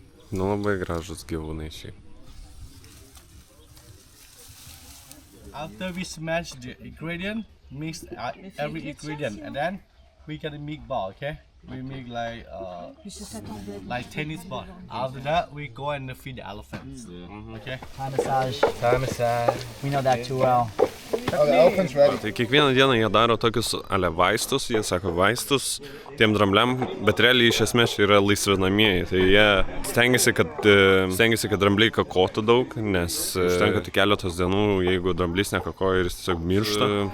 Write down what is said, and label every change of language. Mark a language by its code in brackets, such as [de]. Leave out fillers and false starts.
[lt] Nu, labai gražus gyvūnai šiaip. [en] After we smash the ingredient, mix every ingredient, and then we get a meatball, okay? We make like tennis ball. After that, we go and feed the elephants. Okay? Thai massage. Thai massage. We know that too well. Oh, the elephant's ready. [lt] Tai kiekvieną dieną jie daro tokius vaistus, jie sako vaistus tiem drambliam, bet realiai iš esmės yra laisvinamieji. Tai jie stengiasi, kad drambliai kakotų daug, nes užtenka tik keletos dienų, jeigu dramblys nekakoja ir jis tiesiog miršta.